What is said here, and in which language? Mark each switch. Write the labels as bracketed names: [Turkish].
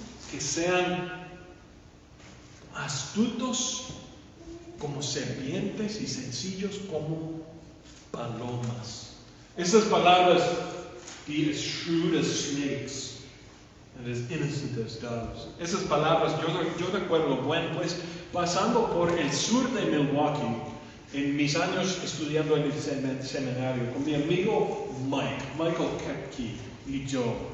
[Spanish] Que sean astutos como serpientes y sencillos como palomas. Esas palabras, [English] be as shrewd as snakes and as innocent as doves. [Spanish] Esas palabras yo recuerdo, bueno, pues pasando por el sur de Milwaukee, en mis años estudiando en el seminario, con mi amigo Michael Kepke y yo.